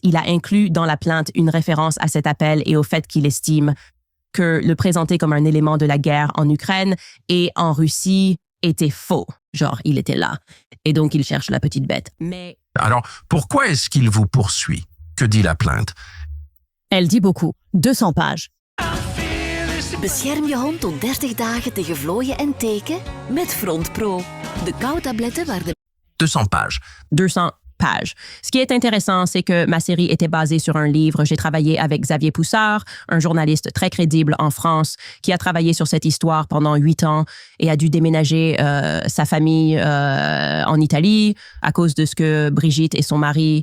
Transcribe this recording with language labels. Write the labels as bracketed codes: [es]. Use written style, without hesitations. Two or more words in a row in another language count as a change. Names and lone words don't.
[fr] Il a inclus dans la plainte une référence à cet appel et au fait qu'il estime que le présenter comme un élément de la guerre en Ukraine et en Russie était faux. Genre, il était là. Et donc, il cherche la petite bête. Mais... Alors, pourquoi est-ce qu'il vous poursuit? Que dit la plainte? Elle dit beaucoup. 200 pages. [nl] Bescherm je hond tot 30 dagen tegen vlooien en teken met Front Pro. De kou-tabletten waar de [fr] 200 pages. 200 pages. Ce qui est intéressant, c'est que ma série était basée sur un livre. J'ai travaillé avec Xavier Poussard, un journaliste très crédible en France, qui a travaillé sur cette histoire pendant 8 ans et a dû déménager sa famille en Italie à cause de ce que Brigitte et son mari...